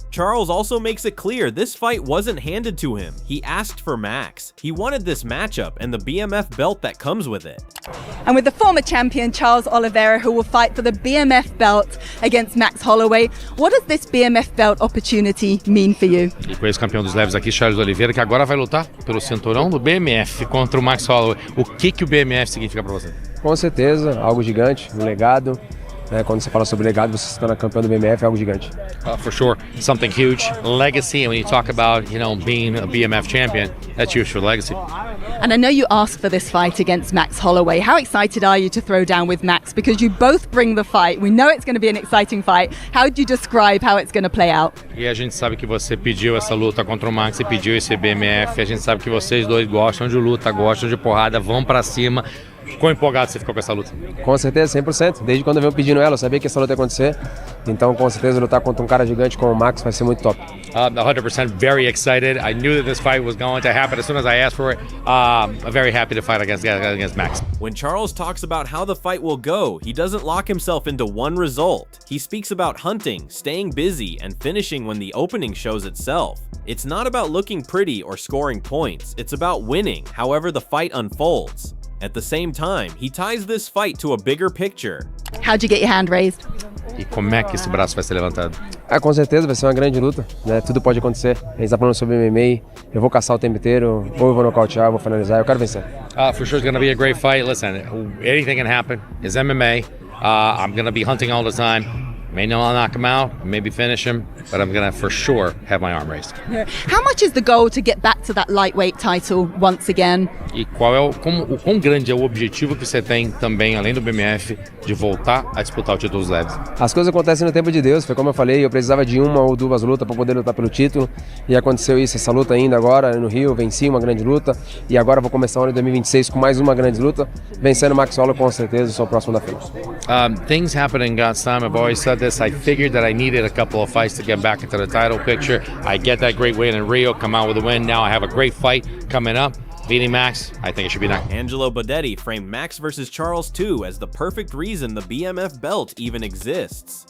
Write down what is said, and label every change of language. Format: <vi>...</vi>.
<en>Charles also makes it clear this fight wasn't handed to him. He asked for Max. He wanted this matchup and the BMF belt that comes with it. And with the former champion Charles Oliveira, who will fight for the BMF belt against Max Holloway, what does this BMF belt opportunity mean for you?</en> <pt>E com esse campeão dos leves aqui, Charles Oliveira, que agora vai lutar pelo cinturão do BMF contra o Max Holloway. O que o BMF significa para você? Com certeza, algo gigante, um legado. Quando você fala sobre legado, você se torna campeão do BMF, é algo gigante.</pt> <en>For sure, something huge, legacy. And when you talk about, you know, being a BMF champion, that's huge for legacy. And I know you asked for this fight against Max Holloway. How excited are you to throw down with Max? Because you both bring the fight. We know it's going to be an exciting fight. How do you describe how it's going to play out?</en> <pt>E a gente sabe que você pediu essa luta contra o Max e pediu esse BMF. A gente sabe que vocês dois gostam de luta, gostam de porrada, vão pra cima. Quão empolgado você ficou com essa luta? Com certeza, 100%. Desde quando eu venho pedindo ela, eu sabia que essa luta ia acontecer. Então, com certeza, lutar contra um cara gigante como o Max vai ser muito top.</pt> <en>100% very excited. I knew that this fight was going to happen as soon as I asked for it. I'm very happy to fight against Max. When Charles talks about how the fight will go, he doesn't lock himself into one result. He speaks about hunting, staying busy, and finishing when the opening shows itself. It's not about looking pretty or scoring points, it's about winning, however the fight unfolds. At the same time, he ties this fight to a bigger picture. How'd you get your hand raised?</en> <pt>E como é que esse braço vai ser levantado? Com certeza, vai ser uma grande luta, né? Tudo pode acontecer. A gente está falando sobre MMA, eu vou caçar o tempo inteiro, ou eu vou nocautear, eu vou finalizar, eu quero vencer.</pt> <en>For sure it's going to be a great fight. Listen, anything can happen. It's MMA. I'm going to be hunting all the time. May not knock him out, maybe finish him, but I'm gonna for sure have my arm raised. How much is the goal to get back to that lightweight title once again?</en> <pt>E qual é o quão grande é o objetivo que você tem também, além do BMF, de voltar a disputar o título dos leves? As coisas acontecem no tempo de Deus, foi como eu falei, eu precisava de uma ou duas lutas para poder lutar pelo título, e aconteceu isso, essa luta ainda agora no Rio, venci uma grande luta, e agora vou começar o ano de 2026 com mais uma grande luta, vencendo o Max Holloway com certeza, sou o próximo da fila.</pt> <en>Things happen in God's time. I've always said this. I figured that I needed a couple of fights to get back into the title picture. I get that great win in Rio, come out with a win. Now I have a great fight coming up. Beating Max, I think it should be done. Angelo Bodetti framed Max vs. Charles 2 as the perfect reason the BMF belt even exists.</en>